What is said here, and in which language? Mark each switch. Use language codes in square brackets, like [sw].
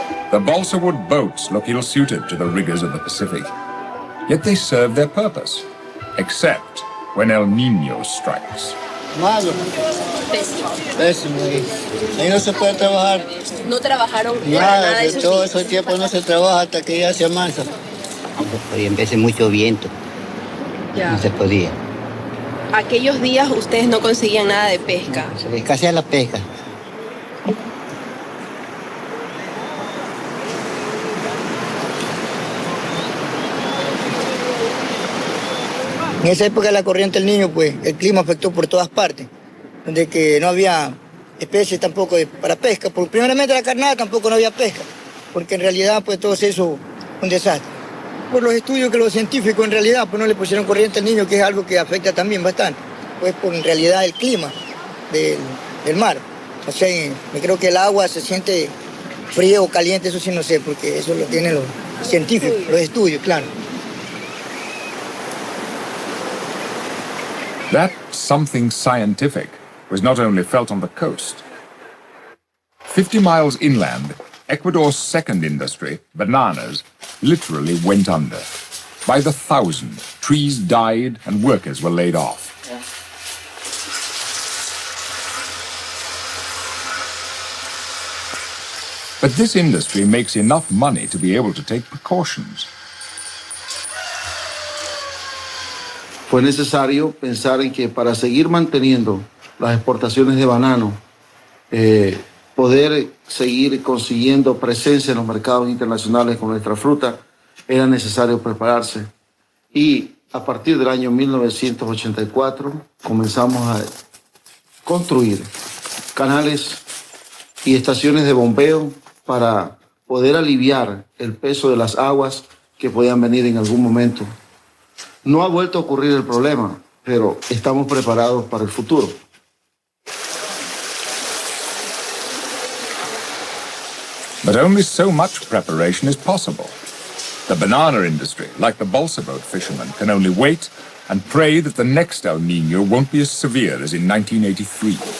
[en] The balsa wood boats look ill-suited to the rigors of the Pacific, yet they serve their purpose, except when El Niño strikes. [es] Malo. Pésimo. Ahí no se puede trabajar. No trabajaron nada de todo ese tiempo no se trabaja hasta que ya se amansa. No se podía, en vez de mucho viento. Ya. No se podía. Aquellos días ustedes no conseguían nada de pesca. Se les escasea la pesca. En esa época de la corriente del Niño, pues el clima afectó por todas partes, donde que no había especies tampoco para pesca. Primeramente la carnada tampoco no había pesca, porque en realidad pues todo se hizo un desastre. Por los estudios que los científicos en realidad pues no le pusieron corriente al Niño, que es algo que afecta también bastante, pues por en realidad el clima del mar. O sea, yo creo que el agua se siente fría o caliente, eso sí no sé, porque eso lo tienen los científicos, los estudios, claro. [en] That something scientific was not only felt on the coast. 50 miles inland, Ecuador's second industry, bananas, literally went under. By the thousand, trees died and workers were laid off. But this industry makes enough money to be able to take precautions. [es] Fue necesario pensar en que para seguir manteniendo las exportaciones de banano, poder seguir consiguiendo presencia en los mercados internacionales con nuestra fruta, era necesario prepararse. Y a partir del año 1984 comenzamos a construir canales y estaciones de bombeo para poder aliviar el peso de las aguas que podían venir en algún momento. No ha vuelto a ocurrir el problema, pero estamos preparados para el futuro. [en] But only so much preparation is possible. The banana industry, like the balsa boat fishermen, can only wait and pray that the next El Niño won't be as severe as in 1983.